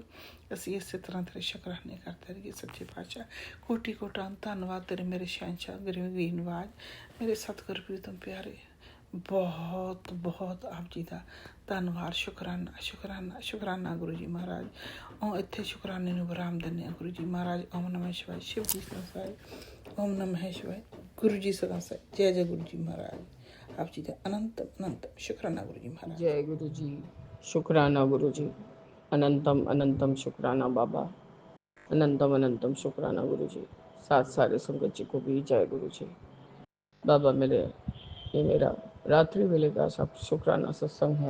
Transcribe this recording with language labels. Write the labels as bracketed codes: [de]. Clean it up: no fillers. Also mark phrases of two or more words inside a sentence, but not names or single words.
[pa] ਅਸੀਂ ਇਸੇ ਤਰ੍ਹਾਂ ਤੇਰੇ ਸ਼ੁਕਰਾਨੇ ਕਰਦੇ ਰਹੀਏ ਸੱਚੇ ਪਾਤਸ਼ਾਹ। ਕੋਟੀ ਕੋਟਾਂ ਧੰਨਵਾਦ ਤੇਰੇ ਮੇਰੇ ਸ਼ਹਿਨशाह ਗਰੀਬ ਨਵਾਜ, ਮੇਰੇ ਸਤਿਗੁਰ ਪ੍ਰੀਤਮ ਪਿਆਰੇ। ਬਹੁਤ ਬਹੁਤ ਆਪ ਜੀ ਦਾ ਧੰਨਵਾਦ, ਸ਼ੁਕਰਾਨਾ ਸ਼ੁਕਰਾਨਾ ਸ਼ੁਕਰਾਨਾ ਗੁਰੂ ਜੀ ਮਹਾਰਾਜ। ਉਹ ਇੱਥੇ ਸ਼ੁਕਰਾਨੇ ਨੂੰ ਵਿਰਾਮ ਦਿੰਦੇ ਹਾਂ ਗੁਰੂ ਜੀ ਮਹਾਰਾਜ। [hi] ओम नमः शिवाय, शिव जी सदा सहाय। ओम नमः शिवाय, गुरु जी सदा सहाय। जय जय गुरु जी महाराज। आप जी का अनंत अनंत शुक्राना गुरु जी महाराज। जय गुरु जी, शुक्राना गुरु जी, अनंतम अनंतम शुक्राना बाबा, अनंतम अनंतम शुक्राना गुरु जी। साथ सारे संगत जी को भी जय गुरु जी। बाबा मेरे, ये मेरा रात्रि वेले का सब शुक्राना सत्संग है।